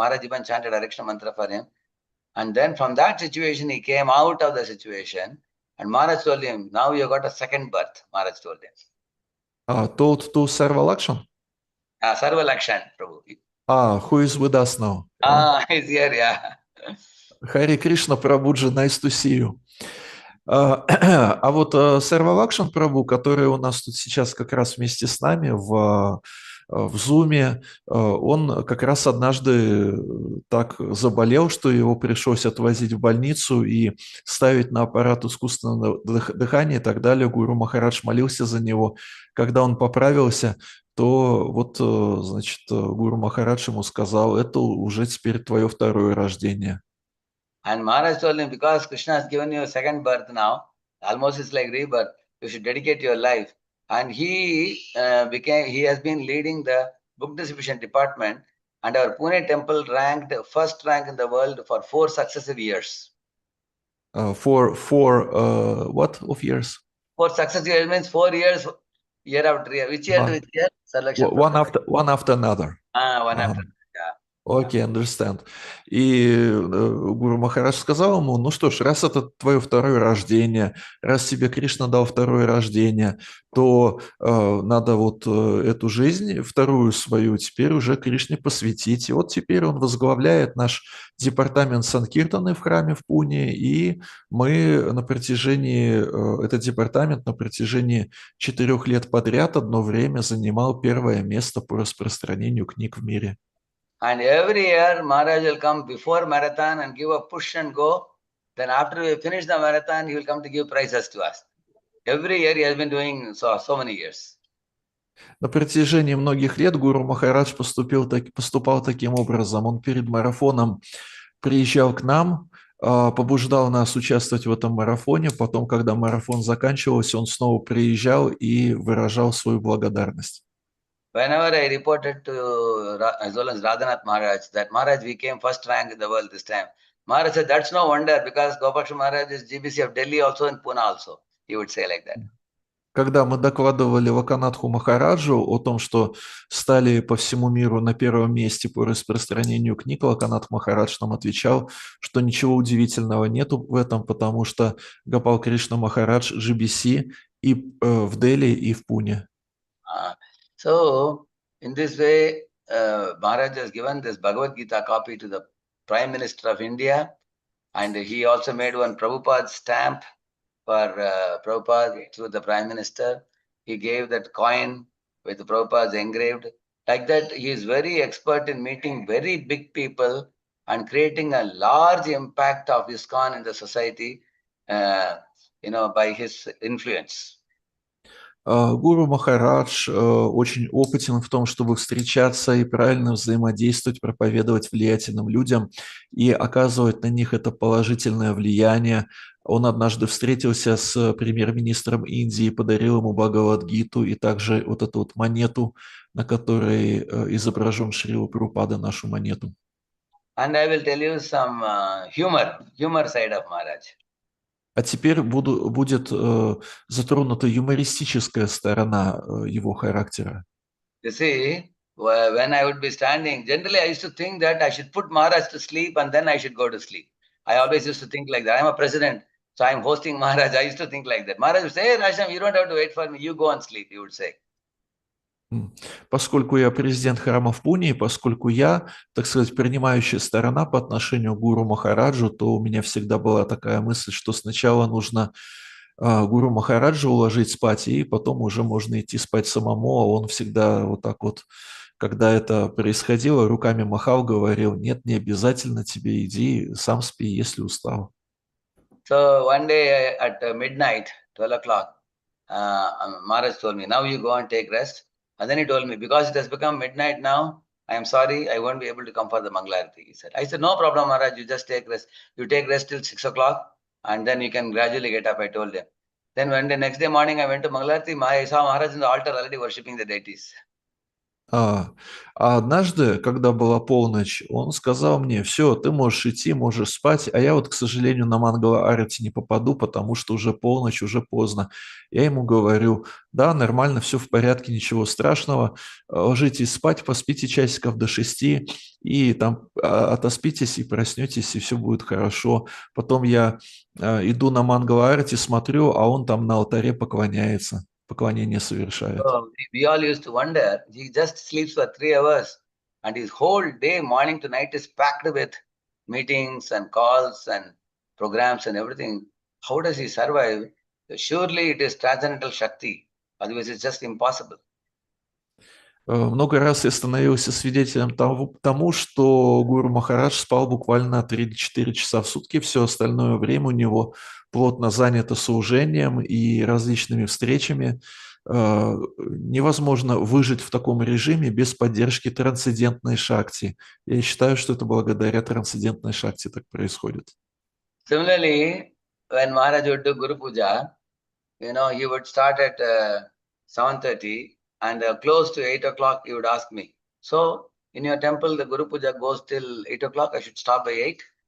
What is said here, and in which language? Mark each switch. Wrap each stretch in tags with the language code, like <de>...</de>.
<en>Maharaj even chanted Ariksha mantra for him, and then from that situation he came out of the situation, and Maharaj told him, "Now you got a second birth." Maharaj told him. Told to Sarvalakshan? Sarvalakshan Prabhu. Who is with us now? He's here, yeah. Хари Кришна Прабуджи, nice to see you.</en> <ru>А вот Сервалакшан Прабу, который у нас тут сейчас как раз вместе с нами в Зуме, он как раз однажды так заболел, что его пришлось отвозить в больницу и ставить на аппарат искусственного дыхания и так далее. Гуру Махарадж молился за него. Когда он поправился, то вот, значит, Гуру Махарадж ему сказал: это уже теперь твое второе рождение.</ru> <en>And Maharaj told him, because Krishna has given you a second birth now, almost it's like rebirth, you should dedicate your life. And he has been leading the book distribution department, and our Pune temple ranked first rank in the world for 4 successive years. For what of years? 4 successive years means 4 years, year after year. Which year to which year? Sir Lakshan One after another. One Uh-huh. after. Yeah.</en> <ru>Окей,</ru> <en>understand.</en> <ru>И Гуру Махарадж сказал ему, ну что ж, раз это твое второе рождение, раз тебе Кришна дал второе рождение, то надо вот эту жизнь, вторую свою, теперь уже Кришне посвятить. И вот теперь он возглавляет наш департамент Санкиртаны в храме в Пуне, и мы на протяжении, этот департамент на протяжении 4 лет подряд одно время занимал первое место по распространению книг в мире.</ru> <en>And every year, Maharaj will come before marathon and give a push and go. Then after we finish the marathon, he will come to give prizes to us. Every year he has been doing so many years.</en> <ru>На протяжении многих лет Гуру Махарадж поступал таким образом. Он перед марафоном приезжал к нам, побуждал нас участвовать в этом марафоне. Потом, когда марафон заканчивался, он снова приезжал и выражал свою благодарность.</ru> <en>Whenever I reported to as well as Radhanath Maharaj that Maharaj, we came first rank in the world this time. Maharaj said, that's no wonder because Gopal Maharaj is GBC of Delhi also and Pune also. He would say like that.</en> <ru>Когда мы докладывали Локанатху Махараджу о том, что стали по всему миру на первом месте по распространению книг, Локанатх Махарадж нам отвечал, что ничего удивительного нету в этом, потому что Гопал Кришна Махарадж GBC и в Дели, и в Пуне.</ru> <en>So, in this way, Maharaj has given this Bhagavad Gita copy to the Prime Minister of India, and he also made one Prabhupada stamp for Prabhupada to the Prime Minister. He gave that coin with Prabhupada's engraved. Like that, he is very expert in meeting very big people and creating a large impact of ISKCON in the society, by his influence.</en> <ru>Гуру Махарадж очень опытен в том, чтобы встречаться и правильно взаимодействовать, проповедовать влиятельным людям и оказывать на них это положительное влияние. Он однажды встретился с премьер-министром Индии, подарил ему Бхагавад-гиту и также вот эту вот монету, на которой изображен Шрила Прабхупада, нашу монету.</ru> <en>And I will tell you some humor side of Maharaj.</en> <ru>А теперь будет затронута юмористическая сторона его характера.</ru> <en>You see, when I would be standing, generally I used to think that I should put Maharaj to sleep and then I should go to sleep. I always used to think like that. I'm a president, so I'm hosting Maharaj. I used to think like that. Maharaj would say, hey, Rajam, you don't have to wait for me. You go and sleep, he would say.</en> <ru>Поскольку я президент храма в Пуне, и поскольку я, так сказать, принимающая сторона по отношению к Гуру Махараджу, то у меня всегда была такая мысль, что сначала нужно Гуру Махараджа уложить спать, и потом уже можно идти спать самому, а он всегда вот так вот, когда это происходило, руками махал, говорил, нет, не обязательно тебе, иди, сам спи, если устал.</ru> <en>So one day at midnight, 12 o'clock, Maharaj told me, now you go and take rest. And then he told me, because it has become midnight now, I am sorry, I won't be able to come for the Mangalarati. He said, I said, no problem, Maharaj, you just take rest. You take rest till 6 o'clock, and then you can gradually get up, I told him. Then when the next day morning I went to Mangalarati, I saw Maharaj in the altar already worshipping the deities.</en> <ru>А однажды, когда была полночь, он сказал мне, все, ты можешь идти, можешь спать, а я вот, к сожалению, на Мангала Арати не попаду, потому что уже полночь, уже поздно. Я ему говорю, да, нормально, все в порядке, ничего страшного, ложитесь спать, поспите часиков до 6, и там отоспитесь и проснетесь, и все будет хорошо. Потом я иду на Мангала Арати, смотрю, а он там на алтаре поклоняется, поклонение совершает.</ru> <en>So we all used to wonder, he just sleeps for 3 hours and his whole day, morning to night, is packed with meetings and calls and programs and everything. How does he survive? Surely it is transcendental Shakti. Otherwise, it's just impossible.</en> <ru>Много раз я становился свидетелем тому, что Гуру Махарадж спал буквально 3-4 часа в сутки, все остальное время у него плотно занято служением и различными встречами. Невозможно выжить в таком режиме без поддержки трансцендентной шакти. Я считаю, что это благодаря трансцендентной шакти так происходит.</ru> <en>Similarly, when Maharaj would do Guru Puja, he would start at 7:30 and close to 8 o'clock, he would ask me, so in your temple, the Guru Puja goes till 8 o'clock, I should stop by 8?</en>